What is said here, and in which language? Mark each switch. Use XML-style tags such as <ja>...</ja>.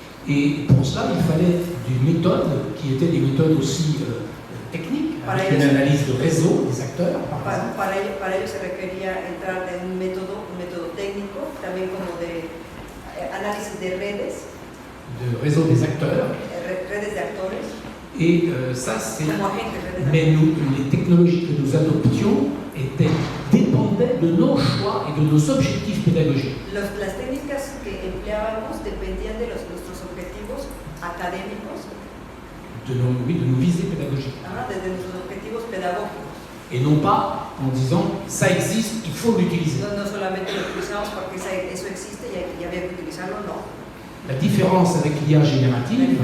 <fr>Et pour cela, il fallait des méthodes qui étaient des méthodes aussi techniques, avec une analyse de réseau des acteurs.</fr> <es>Para ello se requería entrar en un método técnico, también como de análisis de redes.</es> <fr>De réseau des acteurs.</fr> <es>Redes de actores.</es> <fr>Et ça, c'est. Mais les technologies que nous adoptions dépendaient de nos choix et de nos objectifs pédagogiques.</fr> <es>Las técnicas que empleábamos dependían de nuestros objetivos académicos.</es> <fr>De nos visées pédagogiques.</fr> <es>De nuestros objetivos pedagógicos.</es> <fr>Et non pas en disant ça existe, il faut l'utiliser.</fr> <es>No solamente lo utilizamos porque eso existe y había que utilizarlo, no.</es> <fr>La différence avec l'IA générative,</fr>